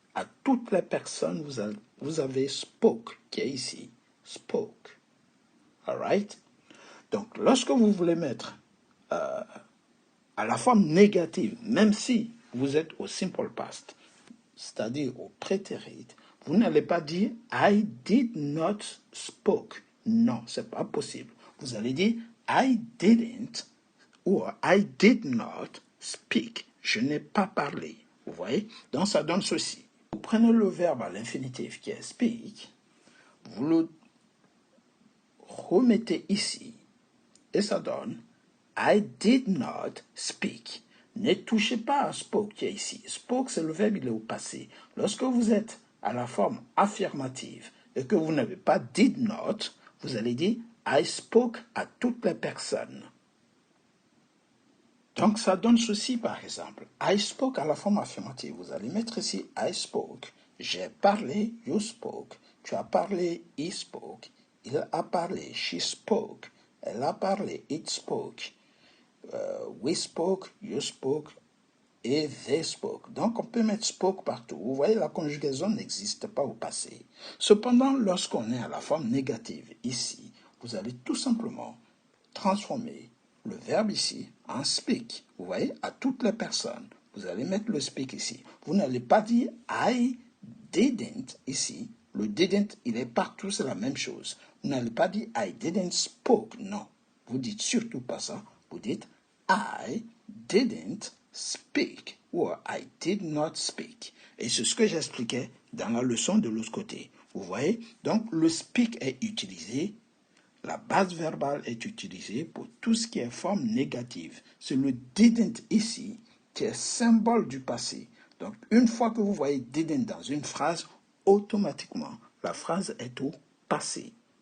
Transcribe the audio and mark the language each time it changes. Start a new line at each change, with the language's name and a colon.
French: À toutes les personnes, vous avez spoke, qui est ici. Spoke. Alright? Donc, lorsque vous voulez mettre à la forme négative, même si vous êtes au simple past, c'est-à-dire au prétérit, vous n'allez pas dire
English: I did not spoke.
French: Non, c'est pas possible. Vous allez dire
English: I didn't
French: ou
English: I did not speak.
French: Je n'ai pas parlé. Vous voyez? Donc ça donne ceci. Vous prenez le verbe à l'infinitif qui est speak, vous le remettez ici et ça donne
English: I did not speak.
French: Ne touchez pas à spoke qui est ici. Spoke, c'est le verbe, il est au passé. Lorsque vous êtes à la forme affirmative et que vous n'avez pas did not, vous allez dire
English: I spoke
French: à toutes les personnes. Donc, ça donne ceci, par exemple.
English: I spoke
French: à la forme affirmative. Vous allez mettre ici
English: I spoke.
French: J'ai parlé,
English: you spoke.
French: Tu as parlé,
English: he spoke.
French: Il a parlé,
English: she spoke.
French: Elle a parlé,
English: it spoke. We spoke, you spoke,
French: et
English: they spoke.
French: Donc, on peut mettre spoke partout. Vous voyez, la conjugaison n'existe pas au passé. Cependant, lorsqu'on est à la forme négative, ici, vous allez tout simplement transformer le verbe ici en speak. Vous voyez, à toutes les personnes. Vous allez mettre le speak ici. Vous n'allez pas dire
English: I didn't
French: ici. Le didn't, il est partout, c'est la même chose. Vous n'allez pas dire
English: I didn't spoke.
French: Non. Vous dites surtout pas ça. Vous dites
English: I didn't speak
French: ou
English: I did not speak.
French: Et c'est ce que j'expliquais dans la leçon de l'autre côté. Vous voyez? Donc, le speak est utilisé La base verbale est utilisée pour tout ce qui est forme négative. C'est le didn't ici qui est symbole du passé. Donc, une fois que vous voyez didn't dans une phrase, automatiquement, la phrase est au passé.